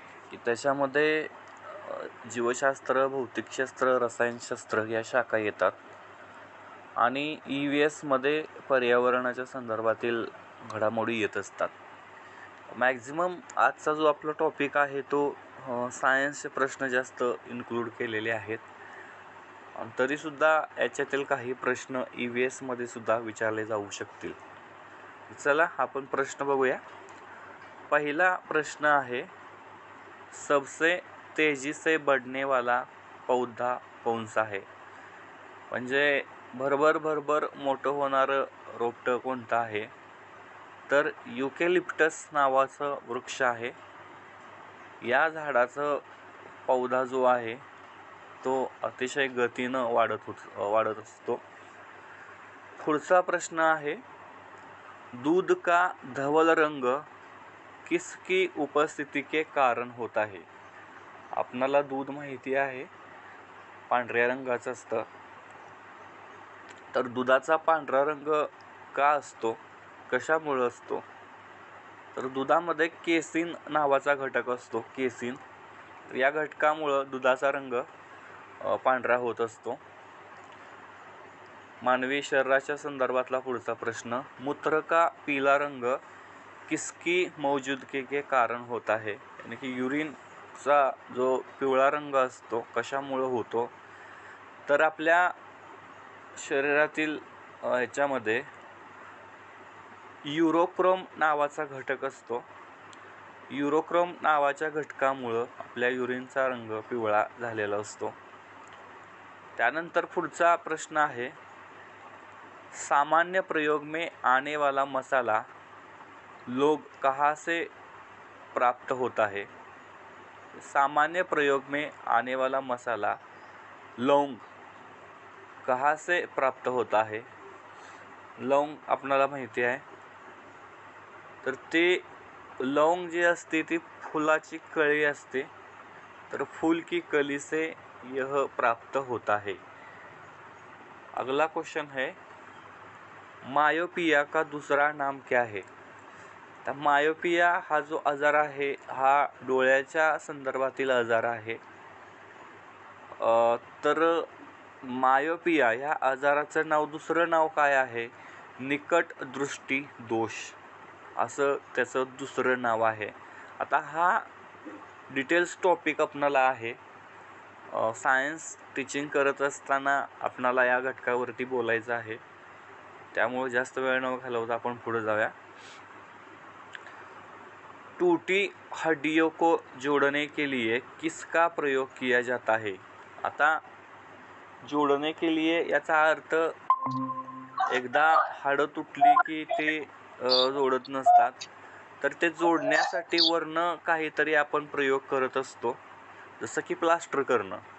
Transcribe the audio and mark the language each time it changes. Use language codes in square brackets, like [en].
[mr] की त्याच्यामध्ये जीवशास्त्र, भौतिकशास्त्र, रसायनशास्त्र या शाखा येतात आणि EVSमध्ये पर्यावरणाच्या संदर्भातील घडामोडी येत असतात. मॅक्झिमम आजचा जो आपला टॉपिक आहे तो सायन्सचे प्रश्न जास्त इन्क्लूड केलेले आहेत. तरीसुद्धा याच्यातील काही प्रश्न EVSमध्ये सुद्धा विचारले जाऊ शकतील. चला आपण प्रश्न बघूया. पहिला प्रश्न आहे, [hi] सबसे तेजी से बढ़ने वाला पौधा कौन सा है? [mr] म्हणजे भरभर मोठं होणारं रोपटं कोणतं आहे? तर युकॅलिप्टस नावाचं वृक्ष आहे. या झाडाचं पौधा जो आहे तो अतिशय गतीनं वाढत असतो. पुढचा प्रश्न आहे, [hi] दूध का धवल रंग किसकी उपस्थिती के कारण होता है? [mr] आपणाला दूध माहिती आहे पांढऱ्या रंगाचं असतं. तर दुधाचा पांढरा रंग का असतो, कशामुळे असतो? तर दुधामध्ये केसिन नावाचा घटक असतो. केसिन, या घटकामुळं दुधाचा रंग पांढरा होत असतो. मानवी शरीराच्या संदर्भातला पुढचा प्रश्न, [hi] मूत्र का पीला रंग किसकी मौजूदगी के कारण होता है? यानी की [mr] युरिनचा जो पिवळा रंग असतो कशामुळे होतो? तर आपल्या शरीरातील ह्याच्यामध्ये युरोक्रोम नावाचा घटक असतो. युरोक्रोम नावाच्या घटकामुळं आपल्या युरिनचा रंग पिवळा झालेला असतो. त्यानंतर पुढचा प्रश्न आहे, [hi] सामान्य प्रयोग में आने वाला मसाला लोग कहाँ से प्राप्त होता है? सामान्य प्रयोग में आने वाला मसाला लौंग कहाँ से प्राप्त होता है? [mr] लौंग आपणाला माहिती आहे. तर ते लौंग जी असते ती फुलाची कळी असते. [hi] तर फूल की कली से यह प्राप्त होता है. अगला क्वेश्चन है, मायोपिया का दूसरा नाम क्या है? [mr] तर मायोपिया हा जो आजार आहे हा डोळ्याच्या संदर्भातील आजार आहे. तर मायोपिया या आजाराचं दुसरं नाव काय आहे? निकट दृष्टी दोष असं त्याचं दुसरं नाव आहे. आता हा डिटेल्स टॉपिक आपणाला आहे. सायन्स टीचिंग करत असताना आपणाला या घटकावरती बोलायचं आहे. त्यामुळे जास्त वेळ न घालवता आपण पुढे जाऊया. [hi] टूटी हड्डियों को जोड़ने के लिए किसका प्रयोग किया जाता है? [mr] आता जोडणे [hi] के लिए [mr] याचा अर्थ एकदा हाडं तुटली की ते जोडत नसतात. तर ते जोडण्यासाठी वरनं काहीतरी आपण प्रयोग करत असतो, जसं की प्लास्टर करणं.